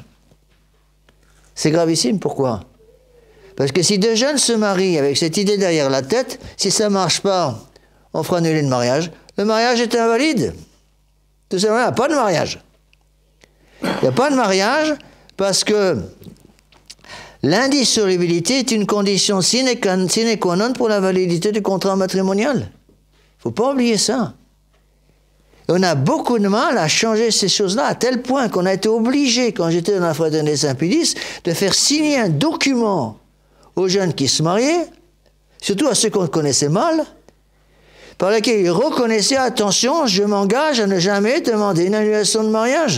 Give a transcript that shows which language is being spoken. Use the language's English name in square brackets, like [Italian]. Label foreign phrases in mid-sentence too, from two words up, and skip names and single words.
[French] C'est gravissime, pourquoi? Parce que si 2 jeunes se marient avec cette idée derrière la tête, si ça ne marche pas, on fera annuler le mariage est invalide. Tout simplement, il n'y a pas de mariage. Il n'y a pas de mariage parce que l'indissolubilité est une condition [Latin] sine qua non [French] pour la validité du contrat matrimonial. Il ne faut pas oublier ça. Et on a beaucoup de mal à changer ces choses-là, à tel point qu'on a été obligé, quand j'étais dans la fraternité Saint-Pédis, de faire signer un document aux jeunes qui se mariaient, surtout à ceux qu'on connaissait mal, par lequel ils reconnaissaient, attention, je m'engage à ne jamais demander une annulation de mariage.